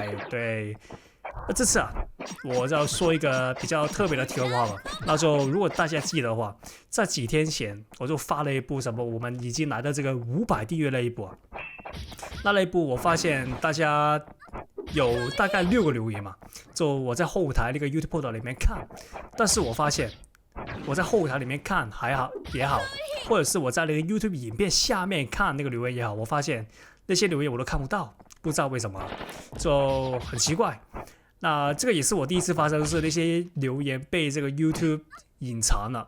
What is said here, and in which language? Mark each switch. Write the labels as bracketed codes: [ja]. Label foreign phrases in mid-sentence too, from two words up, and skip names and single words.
[zh] 對，那這次啊，我要說一個比較特別的題外話吧。那就如果大家記得的話，在幾天前我就發了一部什麼，我們已經來到這個500訂閱那一部啊。那一部我發現大家有大概6個留言嘛，就我在後台那個 YouTube 裡面看，但是我發現我在後台裡面看也好，或者是我在那個 YouTube 影片下面看那個留言也好，我發現那些留言我都看不到，不知道為什麼，就很奇怪。那這個也是我第一次發生，就是那些留言被這個 YouTube 隱藏了。